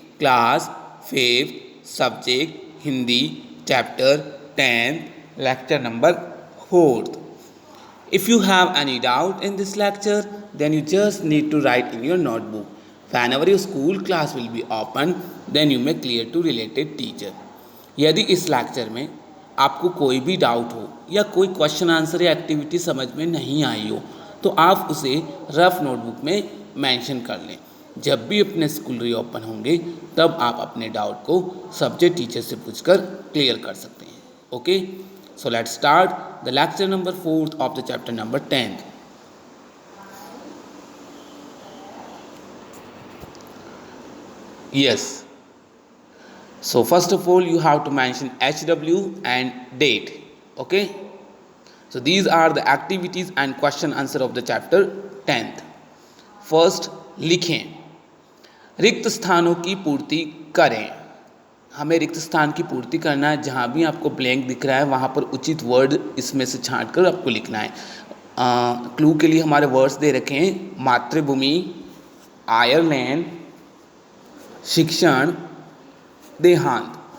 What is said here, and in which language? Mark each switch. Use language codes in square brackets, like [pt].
[en] Class 5th, subject Hindi, chapter 10th, lecture number 4th. If you have any doubt in this lecture, then you just need to write in your notebook. Whenever your school class will be open, then you may clear to related teacher. [hi] यदि इस lecture में आपको कोई भी doubt हो या कोई question answer या एक्टिविटी समझ में नहीं आई हो तो आप उसे रफ नोटबुक में मेंशन कर लें। जब भी अपने स्कूल रीओपन होंगे तब आप अपने डाउट को सब्जेक्ट टीचर से पूछकर क्लियर कर सकते हैं। [en] Okay, so let's start the lecture number 4th of the chapter number 10th. Yes. So first of all you have to mention HW and date. Okay. So these are the activities and question answer of the chapter 10th. [hi] First, लिखें। रिक्त स्थानों की पूर्ति करें। हमें रिक्त स्थान की पूर्ति करना है। जहाँ भी आपको ब्लैंक दिख रहा है वहाँ पर उचित वर्ड इसमें से छांट कर आपको लिखना है। क्लू के लिए हमारे वर्ड्स दे रखे हैं, मातृभूमि, आयरलैंड, शिक्षण, देहांत।